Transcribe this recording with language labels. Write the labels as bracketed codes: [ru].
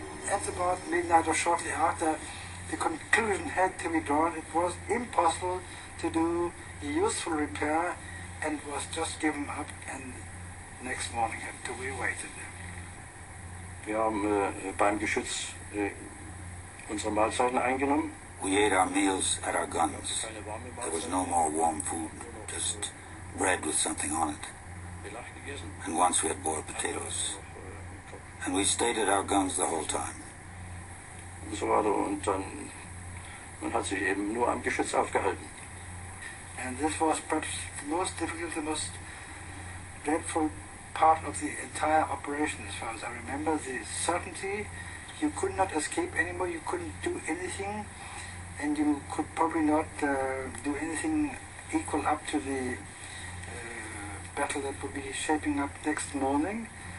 [en] At about midnight or shortly after, the conclusion had to be drawn. It was impossible to do useful repair and was just given up, and next morning had to be waited. [de] Wir haben beim Geschütz unsere Mahlzeiten eingenommen. [en] We ate our meals at our guns. There was no more warm food, just bread with something on it. And once we had boiled potatoes. And we stayed at our guns the whole time. [de] Und so weiter. Und dann, man hat sich eben nur am Geschütz aufgehalten. [en] And this was perhaps the most difficult, the most dreadful part of the entire operation, as far as I remember. The certainty, you could not escape anymore, you couldn't do anything, and you could probably not do anything equal up to the battle that would be shaping up next morning.